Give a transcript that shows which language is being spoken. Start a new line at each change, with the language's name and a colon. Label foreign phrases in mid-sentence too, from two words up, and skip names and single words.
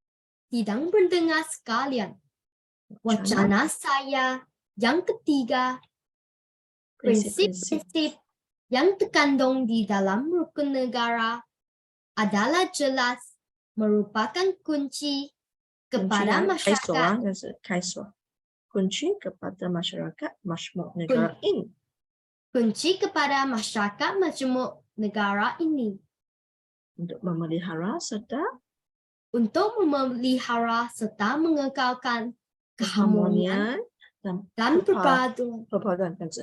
Malay: Wacana saya yang ketiga, prinsip-prinsip yang terkandung di dalam rukun negara adalah jelas merupakan kunci kepada 开锁 masyarakat.
Chinese: 那是开锁。
Malay: kunci kepada masyarakat majmuk negara ini. Kunci kepada masyarakat majmuk negara ini. Untuk memelihara serta Untuk memelihara serta mengekalkan keharmonian dan perpaduan